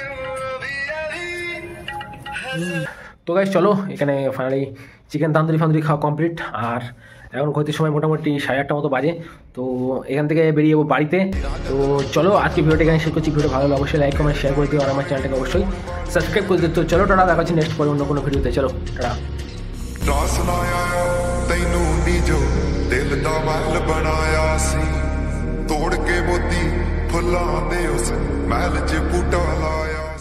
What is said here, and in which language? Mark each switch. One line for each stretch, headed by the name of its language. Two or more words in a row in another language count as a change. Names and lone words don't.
Bangla: তো গাইস চলো, এখানে ফাইনালি চিকেন তান্দুরি খাওয়া কমপ্লিট, আর এখন ক্ষতির সময় মোটামুটি 8:30 মতো বাজে। তো এখান থেকে বেরিয়ে যাবো বাড়িতে। তো চলো আজকে ভিডিওটা এখানে শেষ করছি। ভিডিও ভালো লাগলে অবশ্যই
English: like comment share
Bangla: করে দিও, আর আমার চ্যানেলটাকে অবশ্যই সাবস্ক্রাইব করে দিও। তো চলো টাটা, দেখা হচ্ছে নেক্সট পরে অন্য কোনো ভিডিওতে। চলো টাটা।
Punjabi: ਰਾਸ ਨਾ ਆਇਆ ਤੈਨੂੰ ਨੀ ਜੋ ਦਿਲ ਦਾ ਮਹਿਲ ਬਣਾਇਆ ਸੀ, ਤੋੜ ਕੇ ਮੋਤੀ ਫੁੱਲਾਂ ਦੇ ਉਸ ਮਹਿਲ 'ਚ ਬੂਟਾ ਲਾਇਆ।